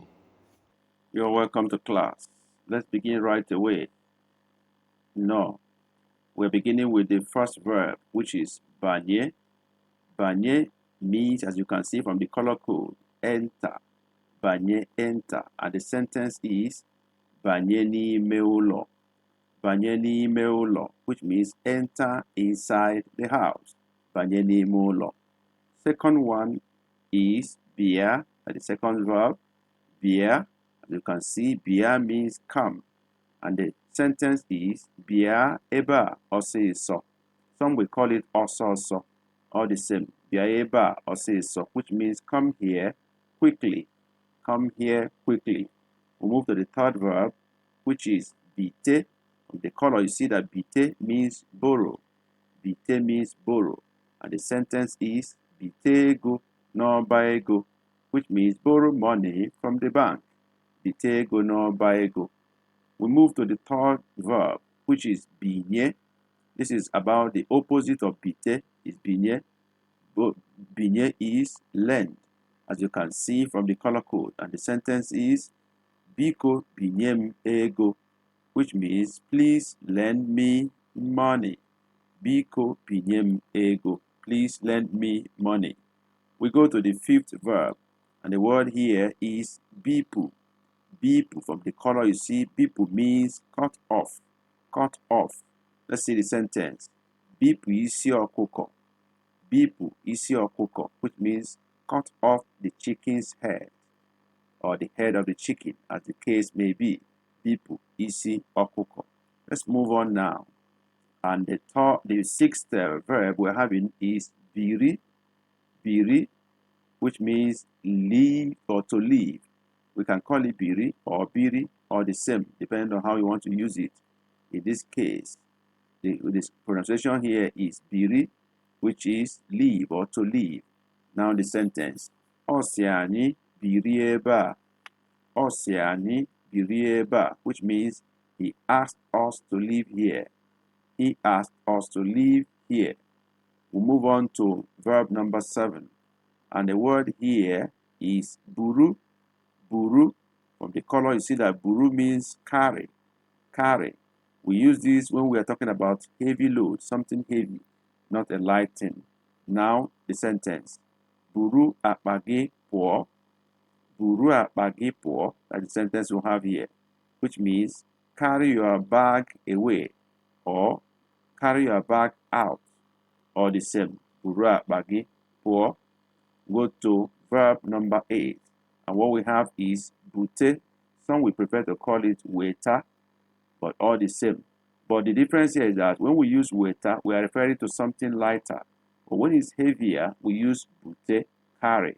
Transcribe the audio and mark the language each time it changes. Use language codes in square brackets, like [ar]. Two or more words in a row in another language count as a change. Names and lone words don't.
[en] You're welcome to class. Let's begin right away. No. We're beginning with the first verb, which is banye. Banye means, as you can see from the color code, enter. Banye, enter. And the sentence is [ig] banye n'ime ụlọ. Banye n'ime ụlọ, [en] which means enter inside the house. [ig] Banye n'ime ụlọ. [en] Second one is bia, the second verb, bia. As you can see, bia means come. And the sentence is [ig] bia eba ọsịsọ. [en] Some will call it ọsọsọ. All the same. [ig] Bia eba ọsịsọ, [en] which means come here quickly. Come here quickly. We move to the third verb, which is bite. From the color, you see that bite means borrow. Bite means borrow. And the sentence is [ig] bite ego n'ọba ego, [en] which means borrow money from the bank. [ig] Bite ego n'ọba ego. [en] We move to the third verb, which is binye. This is about the opposite of bite, is binye. Binye is lend, as you can see from the color code. And the sentence is [ig] biko binyem ego, [en] which means please lend me money. [ig] Biko binyem ego, [en] please lend me money. We go to the fifth verb, and the word here is bipu. Bipu, from the color you see, bipu means cut off. Cut off. Let's see the sentence. [ig] Bipu isi ọkụkọ. Bipu isi ọkụkọ, [en] which means cut off the chicken's head, or the head of the chicken, as the case may be. [ig] Bipu isi ọkụkọ. [en] Let's move on now. And the sixth verb we're having is biri. Biri, which means leave or to leave. We can call it biri or biri or the same, depending on how you want to use it. In this case, this pronunciation here is biri, which is leave or to leave. Now the sentence. [ig] Osiani biri ebe a. Osiani biri ebe a, [en] which means he asked us to live here. He asked us to live here. We move on to verb number 7. And the word here is buru. Buru. From the color, you see that buru means carry. Carry. We use this when we are talking about heavy load, something heavy, not a light thing. Now, the sentence. [ig] Buru akpa gị pụọ. Buru akpa gị pụọ. [en] That's the sentence we have here, which means carry your bag away or carry your bag out, or the same. [ig] Buru akpa gị pụọ. [en] Go to verb number 8. And what we have is bute. Some we prefer to call it waiter, but all the same. But the difference here is that when we use waiter, we are referring to something lighter. But when it's heavier, we use bute, carry.